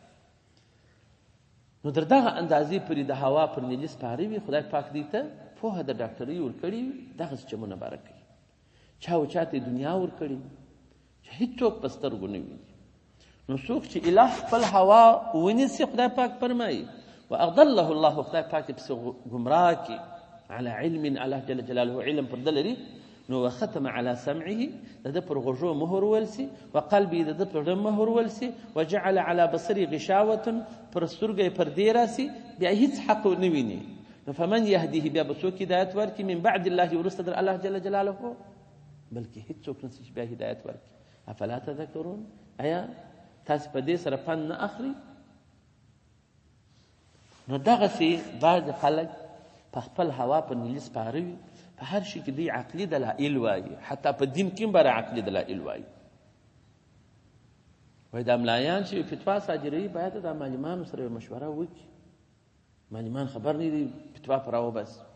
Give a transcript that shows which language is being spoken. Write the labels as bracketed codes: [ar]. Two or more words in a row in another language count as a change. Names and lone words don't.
[ps] نو تر دغه اندازې پورې د هوا پر نیلي سپاره وي خدای پاک دې ته پوهه د ډاکټرۍ ورکړې وي دغسې چمونه باره کوي. چا و چاته دنیا ورکړې چې هېڅوک په سترګو نه ویني. نو څوک چې اله خپل هوا ونیسي خدای پاک فرمایي [ar] واضله الله [ps] خدای پاک پسې ګمراه کړي [ar] على علم الله جل جلاله [ps] علم پر ده لري نو [ar] وختم على سمعه [ps] د ده پر غوږو مهر ولسي وقلبي د ده پر زړه مهر ولسي [ar] وجعل على بصري غشاوة [ps] پر سترګه یې پردې راسي بیا هیڅ حق نه ویني نو [ar] فمن يهديه [ps] بیا به څوک هدایت ورکړي [ar] من بعد الله [ps] وروسته در [ar] الله جل جلاله [ps] بلکې هیڅوک نشي چې بیا هدایت ورکړي [ar] افلا تذکرون [ps] ایا تاسو په دې سره پند نه اخلي نو دغسې بعض خلک په خپل هوا په نیلي سپاره وي په هر شي کې دوی عقلي دلایل وایي حتی په دین کې هم بره عقلي دلایل وایي وایي دا ملایان چې فتوا صادروي باید د معلمانو سره مشوره وکړي معلمان خبر نه دي فتوا په راوباسي